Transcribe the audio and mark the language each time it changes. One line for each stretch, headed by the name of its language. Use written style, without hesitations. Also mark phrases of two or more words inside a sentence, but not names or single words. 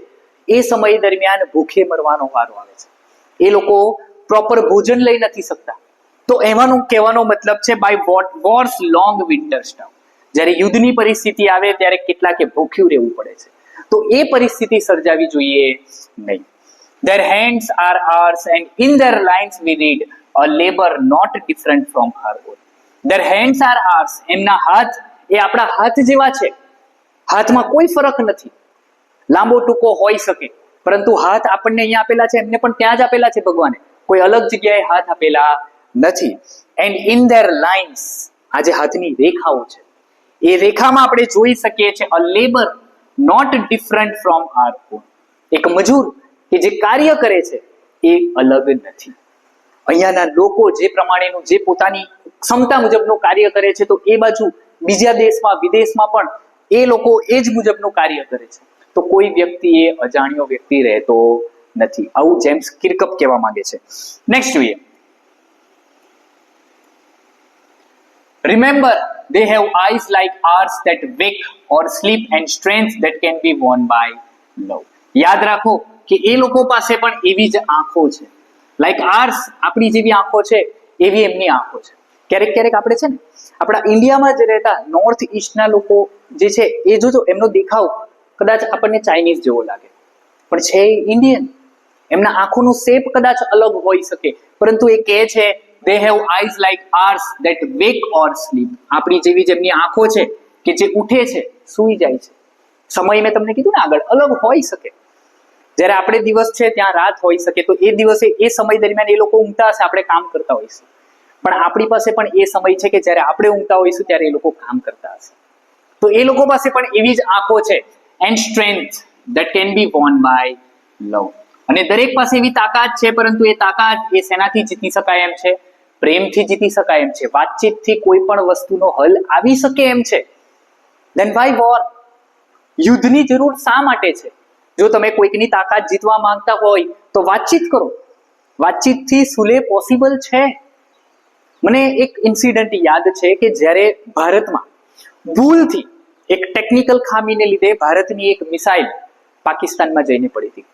Gujarati: એ સમય દરમિયાન ભૂખે મરવાનો વારો આવે છે. એ લોકો પ્રોપર ભોજન લઈ નથી શકતા. તો એમાંનું કહેવાનો મતલબ છે
English: by wars long winter stout.
Gujarati: જ્યારે યુદ્ધની પરિસ્થિતિ આવે ત્યારે કેટલાકે ભૂખ્યું રહેવું પડે છે. તો એ પરિસ્થિતિ સર્જાવી જોઈએ નહીં.
English: Their hands are ours and in their lines we read a labor not different from our own. Their hands are ours.
Gujarati: એમના હાથ એ આપણા હાથ જેવા છે. હાથમાં કોઈ ફરક નથી. લાંબો ટૂંકો હોઈ શકે, પરંતુ હાથ આપણને અહીંયા આપેલા છે, એમને પણ ત્યાં જ આપેલા છે ભગવાને. કોઈ અલગ જગ્યાએ હાથ આપેલા નથી.
English: And in their lines,
Gujarati: આ જે હાથની રેખાઓ છે, એ રેખામાં આપણે જોઈ શકીએ છીએ
English: a labor not different from our own.
Gujarati: એક મજૂર કે જે કાર્ય કરે છે એ અલગ નથી. અહીંયાના લોકો જે પ્રમાણેનું જે પોતાની ક્ષમતા મુજબનું કાર્ય કરે છે, તો એ બાજુ બીજા દેશમાં વિદેશમાં પણ એ લોકો એ જ મુજબનું કાર્ય કરે છે. તો કોઈ વ્યક્તિ એ અજાણ્યો વ્યક્તિ રહેતો નથી. આવું જેમ્સ કિર્કપ કહેવા માંગે છે. નેક્સ્ટ જોઈએ.
English: Remember, they have eyes like ours that wake or sleep and strength that can be won by love.
Gujarati: યાદ રાખો કે એ લોકો પાસે પણ એવી જ આંખો છે.
English: like ours,
Gujarati: આપણી જેવી આંખો છે એવી એમની આંખો છે. ક્યારેક ક્યારેક આપણે છે ને આપણા ઇન્ડિયામાં જ રહેતા નોર્થ ઈસ્ટના લોકો જે છે એ જોજો, એમનો દેખાવ કદાચ આપણને ચાઇનીઝ જેવો લાગે, પણ છે ઇન્ડિયન. એમના આંખોનું શેપ કદાચ અલગ હોઈ શકે, પરંતુ એ કહે છે
English: they have eyes like ours that wake or sleep.
Gujarati: આપણી જેવી જેમની આંખો છે કે જે ઉઠે છે, સૂઈ જાય છે. સમય મેં તમને કીધું ને આગળ, અલગ હોઈ શકે. જ્યારે આપણે દિવસ છે ત્યાં રાત હોઈ શકે, તો એ દિવસે એ સમય દરમિયાન એ લોકો ઊંઘતા હશે, આપણે કામ કરતા હોઈશું. પણ આપણી પાસે પણ એ સમય છે કે જ્યારે આપણે ઊંઘતા હોઈશું ત્યારે એ લોકો કામ કરતા હશે. તો એ લોકો પાસે પણ એવી જ આંખો છે.
English: and strength that can be won by love.
Gujarati: અને દરેક પાસે એવી તાકાત છે, પરંતુ એ તાકાત એ શેનાથી જીતી શકાય એમ છે? પ્રેમથી જીતી શકાય એમ છે. વાતચીતથી કોઈ પણ વસ્તુનો હલ આવી શકે એમ છે.
English: Then why war?
Gujarati: યુદ્ધની જરૂર શા માટે છે? જો તમે કોઈકની તાકાત જીતવા માંગતા હોય તો વાતચીત કરો. વાતચીતથી સુલે પોસિબલ છે. મને એક ઇન્સિડન્ટ યાદ છે કે જ્યારે ભારતમાં ભૂલથી એક ટેકનિકલ ખામીને લીધે ભારતની એક મિસાઇલ પાકિસ્તાનમાં જઈને પડી હતી.